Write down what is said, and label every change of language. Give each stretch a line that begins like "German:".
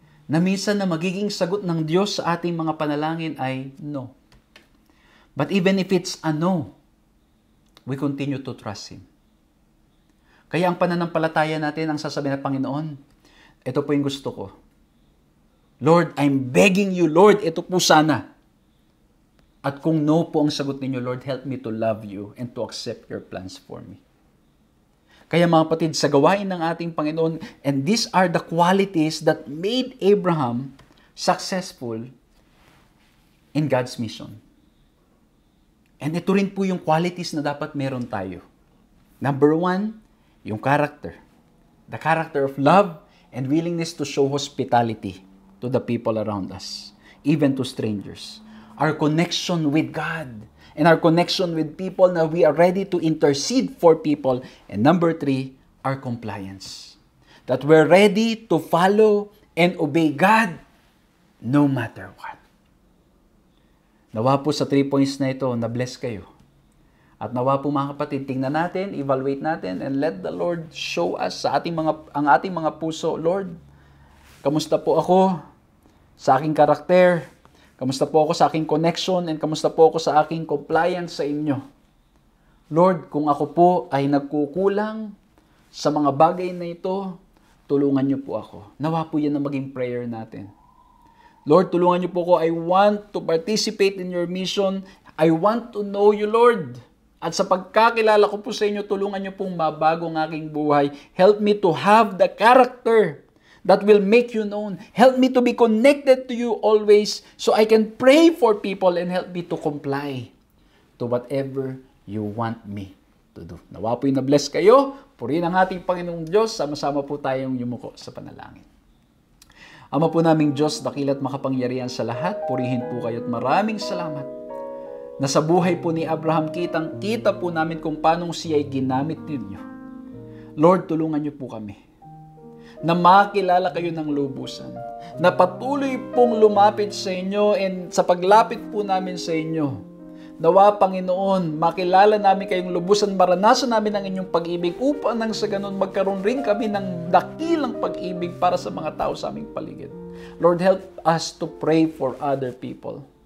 Filipino: Na minsan na magiging sagot ng Diyos sa ating mga panalangin ay no.
English: But even if it's a no, we continue to trust Him.
Filipino: Kaya ang pananampalataya natin, ang sasabihin ng Panginoon, ito po yung gusto ko.
English: Lord, I'm begging you, Lord,
Filipino: ito po sana. At kung no po ang sagot ninyo,
English: Lord, help me to love you and to accept your plans for me.
Filipino: Kaya mga kapatid, sa gawain ng ating Panginoon,
English: and these are the qualities that made Abraham successful in God's mission.
Filipino: And ito rin po yung qualities na dapat meron tayo. Number 1, yung character.
English: The character of love and willingness to show hospitality to the people around us, even to strangers. Our connection with God and our connection with people, na we are ready to intercede for people. And number 3, our compliance. That we're ready to follow and obey God no matter what.
Filipino: Nawa po sa 3 points na ito, na-bless kayo. At nawa po mga kapatid, tingnan natin, evaluate natin,
English: and let the Lord show us
Filipino: sa ang ating mga puso, Lord, kamusta po ako sa aking karakter? Kamusta po ako sa aking connection? And kamusta po ako sa aking compliance sa inyo? Lord, kung ako po ay nagkukulang sa mga bagay na ito, tulungan niyo po ako. Nawa po yan na maging prayer natin. Lord, tulungan niyo po ako.
English: I want to participate in your mission. I want to know you, Lord.
Filipino: At sa pagkakilala ko po sa inyo, tulungan niyo pong mabago ang aking buhay.
English: Help me to have the character that will make you known. Help me to be connected to you always so I can pray for people and help me to comply to whatever you want me to do.
Filipino: Nawa po yung na-bless kayo. Purihin ang ating Panginoong Diyos. Sama-sama po tayong yumuko sa panalangin. Ama po naming Diyos, dakila't makapangyarihan sa lahat, purihin po kayo at maraming salamat na sa buhay po ni Abraham, kita po namin kung paano siya ay ginamit ninyo. Lord, tulungan niyo po kami na makilala kayo ng lubusan, na patuloy pong lumapit sa inyo, and sa paglapit po namin sa inyo, nawa Panginoon, makilala namin kayong lubusan, maranasan namin ang inyong pag-ibig, upang nang sa ganun magkaroon rin kami ng dakilang pag-ibig para sa mga tao sa aming paligid.
English: Lord, help us to pray for other people.